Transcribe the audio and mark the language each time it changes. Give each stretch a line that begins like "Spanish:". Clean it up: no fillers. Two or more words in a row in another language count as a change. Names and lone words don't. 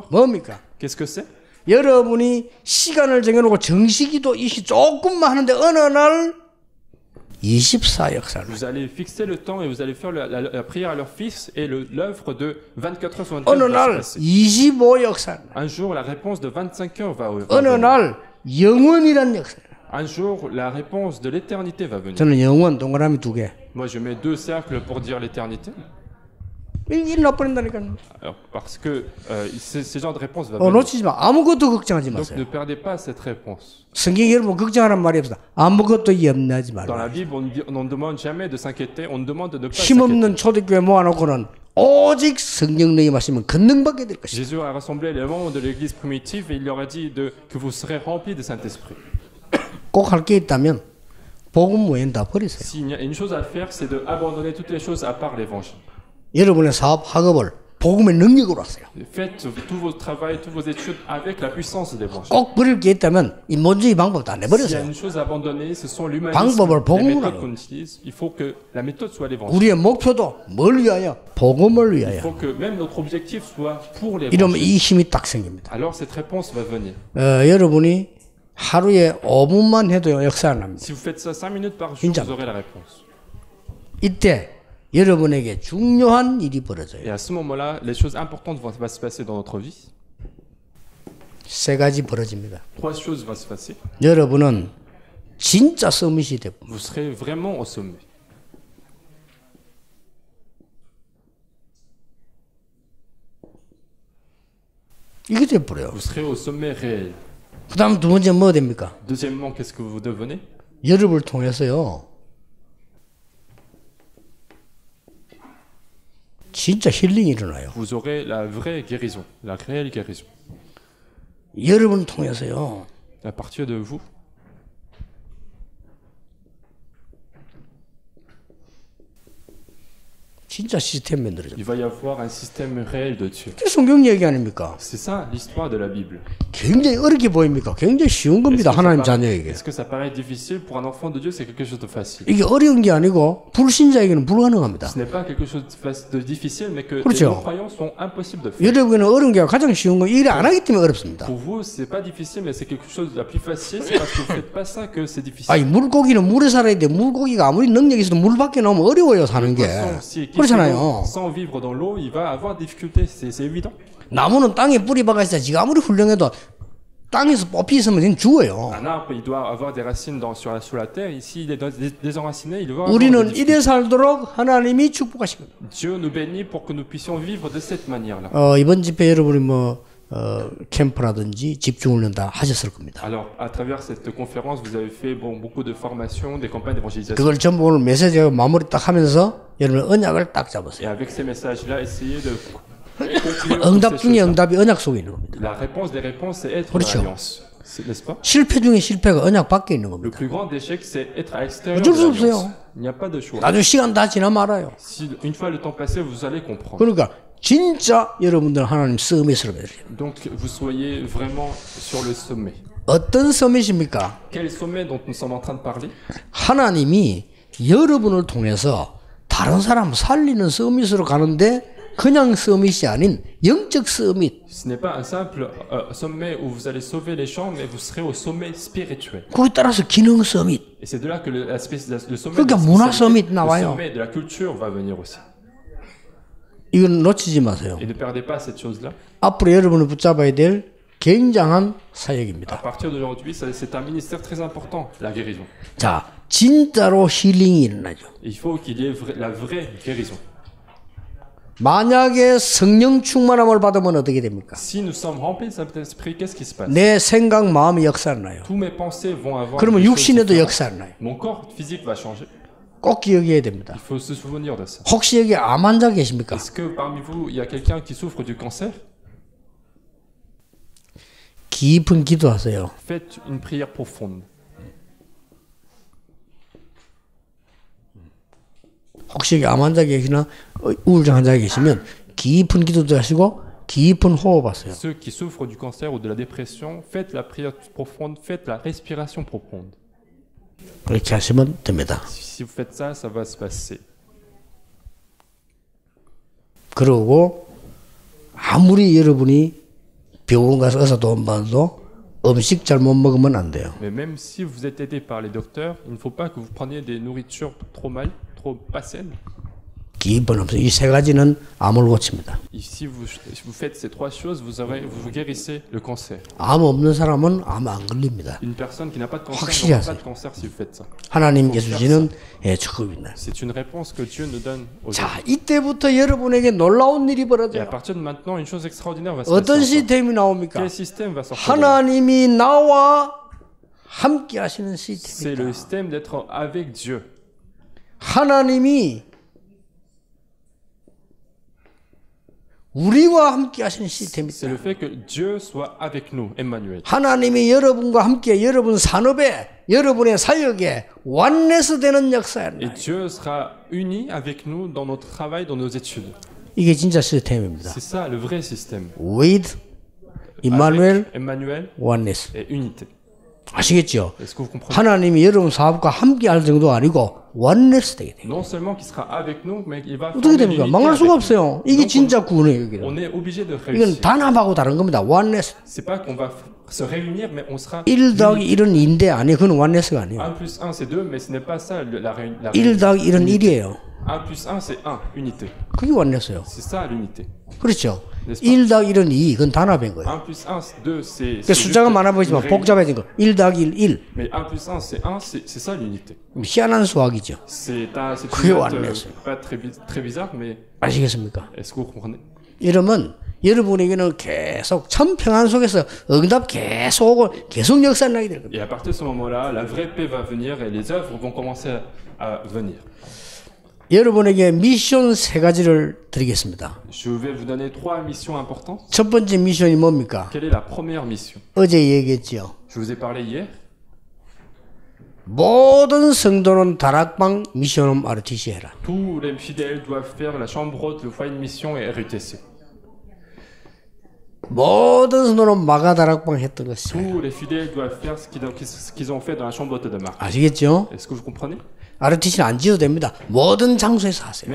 Korean: 뭡니까?
French: Qu'est-ce que c'est?
Korean: 여러분이 시간을 정해놓고 정식이도 이시 조금만 하는데 어느 날 24 역사를
French: Vous allez fixer le temps et vous allez faire la prière à leur fils et l'œuvre de 24 heures sur 24
Korean: 어느
French: va se
Korean: 날
French: passer.
Korean: 25 역사를
French: Un jour, la réponse de 25 heures va
Korean: 어느
French: venir.
Korean: 날 영원이란 역사를
French: Un jour, la réponse de l'éternité va venir.
Korean: 저는 영원 동그라미 2개
French: Moi, je mets 2 cercles pour dire l'éternité.
Korean: 일나버린다니까.
French: Alors, parce que ces genres de réponses vont venir.
Korean: 놓치지 마. 아무것도 걱정하지
French: Donc
Korean: 마세요.
French: ne perdez pas cette réponse.
Korean: 성경에 여러분 걱정하라는 말이 없어. 아무것도 염려하지
French: Dans la
Korean: 말라.
French: Bible, on ne demande jamais de s'inquiéter, on demande de ne pas
Korean: 힘없는
French: s'inquiéter.
Korean: 초대교회 모아놓고는 오직 성령님이 마시면 권능받게 될 것이다.
French: Jésus a rassemblé les membres de l'église primitive et il leur a dit que vous serez remplis du Saint-Esprit.
Korean: 꼭 할 게 있다면 복음 외엔 다 버리세요.
French: S'il y a une chose à faire, c'est d'abandonner toutes les choses à part l'évangile.
Korean: 여러분의 사업 학업을 복음의 능력으로 하세요.
French: Faites tout votre travail, toutes vos études avec la puissance de l'évangile.
Korean: 꼭 버릴 게 있다면 이 먼저 이 방법 다
French: S'il y a
Korean: 내버리세요.
French: une chose à abandonner, ce sont l'humanisme,
Korean: 방법을
French: les
Korean: 복음으로
French: méthodes
Korean: 하라고.
French: qu'on utilise. Il faut que la méthode soit l'évangile.
Korean: 우리의 목표도 뭘 위하여? 복음을
French: Il
Korean: 위하여.
French: faut que même notre objectif soit pour
Korean: 이러면
French: l'évangile.
Korean: 이 힘이 딱 생깁니다.
French: Alors cette réponse va venir.
Korean: 여러분이 하루에 5분만 해도 역사가 납니다.
French: Si vous faites ça 5 minutes par jour,
Korean: 진짜.
French: vous aurez la réponse.
Korean: 이때 여러분에게 중요한 일이 벌어져요.
French: Et à ce moment-là, les choses importantes vont se passer dans notre vie.
Korean: 세 가지 벌어집니다.
French: 3 choses vont se passer.
Korean: 여러분은 진짜 서밋이 되고
French: Vous serez vraiment au sommet.
Korean: 이게 돼버려요.
French: Vous serez au sommet réel.
Korean: 그 다음 두 번째 뭐 됩니까?
French: Deuxièmement, qu'est-ce que vous devenez?
Korean: 여러분을 통해서요. 진짜 힐링이 일어나요.
French: Vous aurez la vraie guérison, la réelle guérison.
Korean: 여러분을 통해서요.
French: À partir de vous,
Korean: 진짜 시스템 만들어져.
French: il va y avoir un système réel de Dieu.
Korean: 그게 성경 얘기 아닙니까?
French: C'est ça l'histoire de la Bible.
Korean: 굉장히 어렵게 보입니까? 굉장히 쉬운 겁니다. 하나님 자녀에게.
French: Est-ce que ça paraît difficile pour un enfant de Dieu? C'est quelque chose de facile.
Korean: 이게 어려운 게 아니고 불신자에게는 불가능합니다.
French: Ce n'est pas quelque chose de difficile, mais que les
Korean: 그렇죠.
French: non-croyants sont impossibles de faire.
Korean: 여러분은 어려운 게 가장 쉬운 거 일을 안 하기 때문에 어렵습니다.
French: Pour vous, c'est pas difficile, mais c'est quelque chose de la plus facile. C'est parce que vous faites pas ça que c'est difficile.
Korean: 아니 물고기는 물에 살아야 돼. 물고기가 아무리 능력이 있어도 물 밖에 나오면 어려워요 사는 게.
French: Poisson, s'il quitte l'eau
Korean: 그렇잖아요.
French: sans vivre dans l'eau, il va avoir des difficultés. C'est évident.
Korean: 나무는 땅에 뿌리 박아 있어야 지가 아무리 훌륭해도 땅에서 뽑히 있으면 그냥 죽어요.
French: Un arbre, il doit avoir des racines sur la terre. Ici, il est désenraciné, il doit avoir des
Korean: 우리는
French: difficultés.
Korean: 이래 살도록 하나님이 축복하시고.
French: Dieu nous bénit pour que nous puissions vivre de cette manière-là.
Korean: 이번 집회 여러분이 캠프라든지 집중훈련 다 하셨을 겁니다.
French: Alors, à travers cette conférence, vous avez fait beaucoup de formations, des campagnes d'évangélisation.
Korean: 그걸 전부 오늘 메시지하고 마무리 딱 하면서 여러분 언약을 딱
French: Et
Korean: 잡으세요.
French: avec ces messages-là, essayez de conclure
Korean: 응답
French: toutes ces
Korean: 중에
French: choses-là.
Korean: 응답이 언약 속에 있는 겁니다.
French: La réponse des réponses, c'est être
Korean: 그렇죠.
French: dans l'alliance. N'est-ce pas?
Korean: 실패 중에 실패가 언약 밖에 있는
French: Le
Korean: 겁니다.
French: plus grand échec, c'est être à l'extérieur
Korean: 어쩔
French: de
Korean: 수
French: l'alliance.
Korean: 없어요.
French: Il n'y a pas de choix.
Korean: 나중에 시간 다 지나면 알아요.
French: Si une fois le temps passé, vous allez comprendre.
Korean: 그러니까 진짜 여러분들 하나님 서밋을 받으세요.
French: Donc, vous soyez vraiment sur le sommet.
Korean: 어떤 서밋입니까?
French: Quel sommet dont nous sommes en train de parler?
Korean: 하나님이 여러분을 통해서 다른 사람 살리는 서밋으로 가는데 그냥 서밋이 아닌 영적 서밋.
French: Ce n'est pas un simple sommet où vous allez sauver les gens, mais vous serez au sommet spirituel.
Korean: 거기에 따라서 기능 서밋.
French: Et c'est de là que le sommet,
Korean: 그러니까
French: de la
Korean: 문화
French: spiritualité,
Korean: 서밋 나와요.
French: le sommet de la culture va venir aussi.
Korean: 이건 놓치지 마세요.
French: Et ne perdez pas cette chose-là.
Korean: 앞으로 여러분을 붙잡아야 될 굉장한
French: À
Korean: 사역입니다.
French: partir d'aujourd'hui, c'est un ministère très important, la guérison.
Korean: 자, 진짜로 힐링이 일어나죠.
French: Il faut qu'il y ait la vraie guérison.
Korean: 만약에 성령 충만함을 받으면 어떻게 됩니까?
French: Si nous sommes remplis de Saint-Esprit, qu'est-ce qui se passe?
Korean: 내 생각, 마음이 역사를 나요.
French: Tous mes pensées vont avoir.
Korean: 그러면
French: des choses
Korean: 육신에도
French: différentes.
Korean: 역사를 나요.
French: Mon corps physique va changer.
Korean: 꼭 기억해야 됩니다.
French: Il faut se souvenir de ça.
Korean: 혹시 여기 암 환자 계십니까?
French: Est-ce que parmi vous, il y a quelqu'un qui souffre du cancer?
Korean: 깊은 기도하세요.
French: Faites une prière profonde.
Korean: 혹시 여기 암 환자 계시나 우울증 환자 계시면 깊은 기도도 하시고 깊은 호흡하세요.
French: Ceux qui souffrent du cancer ou de la dépression, faites la prière profonde, faites la respiration profonde.
Korean: 그렇게 하시면 됩니다.
French: Si vous faites ça, ça va se passer.
Korean: 그러고 아무리 여러분이 병원 가서 의사 도움 받아도 음식 잘못 먹으면 안 돼요.
French: Mais même si vous êtes aidé par les docteurs, il ne faut pas que vous preniez des nourritures trop mal, trop pas saines.
Korean: 기본 없어요. 이 세 가지는 암을 고칩니다.
French: Et si vous faites ces trois choses, vous guérissez le cancer.
Korean: 암 없는 사람은 암 안 걸립니다.
French: Une personne qui n'a pas de cancer
Korean: 확실히
French: n'aura pas
Korean: 하세요.
French: de cancer si vous faites ça.
Korean: 하나님께서 주시는 축복입니다.
French: C'est une réponse que Dieu nous donne aux gens.
Korean: 자, 이때부터 여러분에게 놀라운 일이
French: Et à
Korean: 벌어져요.
French: partir de maintenant, une chose extraordinaire va se passer.
Korean: 어떤
French: encore.
Korean: 시스템이 나옵니까?
French: Quel système va sortir de là?
Korean: 하나님이 나와 함께 하시는
French: C'est le
Korean: 시스템이다.
French: système d'être avec Dieu.
Korean: 하나님이 우리와 함께 하시는 시스템이
French: C'est le
Korean: 있다.
French: fait que Dieu soit avec nous, Emmanuel.
Korean: 하나님이 여러분과 함께 여러분 산업에 여러분의 사역에 완내스 되는
French: Et
Korean: 역사였나.
French: Dieu sera uni avec nous dans notre travail, dans nos études.
Korean: 이게 진짜 시스템입니다.
French: C'est ça le vrai système.
Korean: with Emmanuel
French: Avec Emmanuel
Korean: oneness.
French: et unité.
Korean: 아시겠죠?
French: Est-ce que vous comprenez?
Korean: 하나님이 여러분 사업과 함께 할 정도가 아니고 oneness 되게 돼요.
French: Non seulement qu'il sera avec nous, mais il va
Korean: 어떻게
French: former
Korean: 됩니까?
French: l'unité
Korean: 망할
French: avec
Korean: 수가
French: nous.
Korean: 없어요. 이게
French: Donc,
Korean: 진짜 구원이에요. 여기는.
French: on est obligé de
Korean: 이건
French: réussir.
Korean: 단합하고 다른 겁니다. oneness.
French: C'est pas qu'on va se réunir, mais on sera
Korean: 1 더하기 1은 2인데 아니에요. 그건 oneness가 아니에요.
French: 1 plus 1 c'est 2, mais ce n'est pas ça la réunion.
Korean: 1 더하기 1은 1이에요.
French: 1 plus 1 c'est 1, unité.
Korean: 그게 oness예요.
French: C'est ça l'unité.
Korean: 그렇죠?
French: N'est-ce pas?
Korean: 1 더하기 1은 2. 그건 단합인 거예요.
French: 1 plus 1 c'est 2, c'est
Korean: 그러니까 숫자가 많아 보이지만
French: une réunion.
Korean: 복잡해진 거. 1 더하기 1, 1.
French: Mais 1 plus 1 c'est 1, c'est ça l'unité.
Korean: 희한한 수학이죠.
French: C'est
Korean: 그게
French: une note,
Korean: oneness.
French: pas très bizarre, mais
Korean: 아시겠습니까?
French: est-ce que vous comprenez?
Korean: 이러면 여러분에게는 계속 참 평안 속에서 응답 계속 오고 계속 역사 나게 될 겁니다.
French: Et à partir de ce moment-là, la vraie paix va venir et les œuvres vont commencer à venir.
Korean: 여러분에게 미션 세 가지를 드리겠습니다.
French: Je vais vous donner 3 missions importantes.
Korean: 첫 번째 미션이 뭡니까?
French: Quelle est la première mission?
Korean: 어제 얘기했죠.
French: Je vous ai parlé hier.
Korean: 모든 성도는 다락방 미션홈 RTC 해라.
French: Tous les fidèles doivent faire la chambre haute, le foyer de mission et RUTC.
Korean: 모든 성도는 마가 다락방 했던 것이.
French: Tous les fidèles doivent faire ce qu'ils ont fait dans la chambre haute de Marc.
Korean: 아시겠죠?
French: Est-ce que vous comprenez?
Korean: RTC는 안 지어도 됩니다. 모든 장소에서 하세요.